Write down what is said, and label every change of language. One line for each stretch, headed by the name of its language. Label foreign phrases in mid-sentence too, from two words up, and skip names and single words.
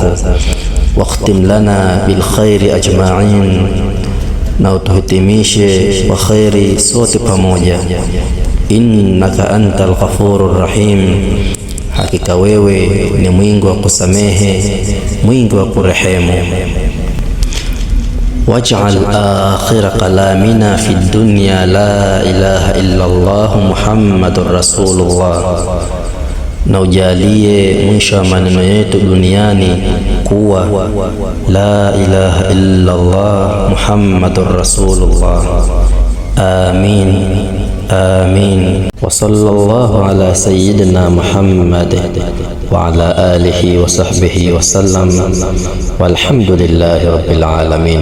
Arabic: واختم لنا بالخير أجمعين,
Swahili: na utuhitimishe kwa khairi sote pamoja.
Arabic: إنك أنت الغفور الرحيم,
Swahili: hakika wewe ni mwingi wa kusamehe, mwingi wa kurehemu.
Arabic: واجعل آخر كلامنا في الدنيا لا إله إلا الله محمد رسول الله,
Swahili: na ujalie mwisho wa maneno yetu duniani kuwa
Arabic: لا إله إلا الله محمد رسول الله. Amin. آمين. وصلى الله على سيدنا محمد وعلى آله وصحبه وسلم، والحمد لله رب العالمين.